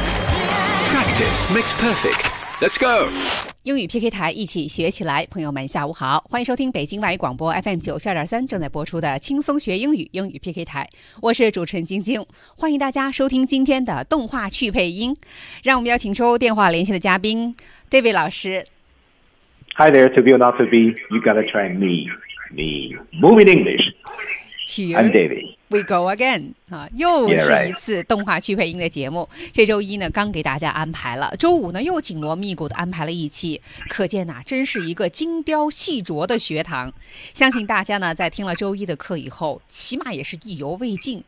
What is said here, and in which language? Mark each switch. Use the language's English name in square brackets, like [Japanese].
[English] Practice makes perfect. Let's go. [Chinese] 英语 PK 台，一起学起来。朋友们，下午好，欢迎收听北京外语广播 FM 92.3正在播出的轻松学英语英语 PK 台，我是主持人晶晶，欢迎大家收听今天的动画趣配音。让我们邀请出电话连线的嘉宾 David 老师。 [English] Hi there, to be or not to be, you gotta try me. Me. Moving English. Here, I'm David. We go again. [Chinese] 又是一次动画趣配音的节目。 [English] Yeah, right. [Chinese] 这周一呢刚给大家安排了。周五呢又紧锣密鼓的安排了一期。可见呢真是一个精雕细琢的学堂。相信大家呢在听了周一的课以后起码也是意犹未尽。